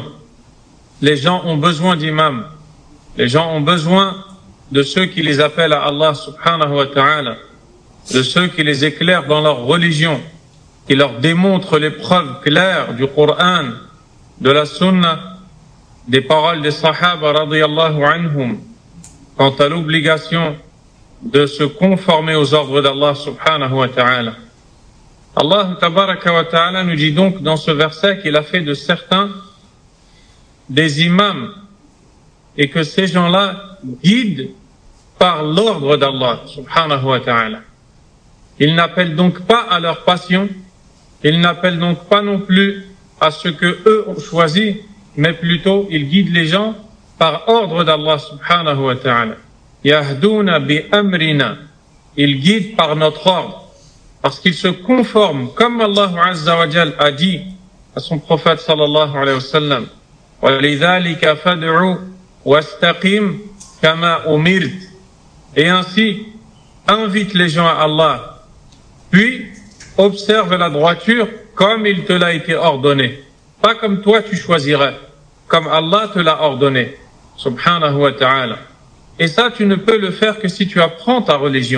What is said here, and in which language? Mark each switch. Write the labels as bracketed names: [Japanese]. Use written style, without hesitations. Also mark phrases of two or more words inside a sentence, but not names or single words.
[French] Les gens ont besoin d'imams. Les gens ont besoin de ceux qui les appellent à Allah [Arabic] سبحانه وتعالى, [French] de ceux qui les éclairent dans leur religion, qui leur démontrent les preuves claires du Coran, de la Sunna, des paroles des Sahaba [Arabic] رضي الله عنهم, [French] quant à l'obligation de se conformer aux ordres d'Allah [Arabic] سبحانه وتعالى. [French] Allah [Arabic] تبارك وتعالى [French] nous dit donc dans ce verset qu'il a fait de certains des imams et que ces gens-là guident par l'ordre d'Allah [Arabic] سبحانه وتعالى. [French] Ils n'appellent donc pas à leur passion, ils n'appellent donc pas non plus à ce que eux ont choisi, mais plutôt ils guident les gens par ordre d'Allah [Arabic] سبحانه وتعالى. يهدون بأمرنا, [French] ils guident par notre ordre. Parce qu'ils se conforment, comme Allah [Arabic] عز وجل [French] a dit à son prophète [Arabic] صلى الله عليه وسلم, وَلِذَلِكَ فَادْعُوا وَاسْتَقِمْ كَمَا أُمِرْتَ. [French] Et ainsi, invite les gens à Allah, puis observe la droiture comme il te l'a été ordonné. Pas comme toi tu choisirais, comme Allah te l'a ordonné, [Arabic] سبحانه وتعالى. [French] Et ça, tu ne peux le faire que si tu apprends ta religion.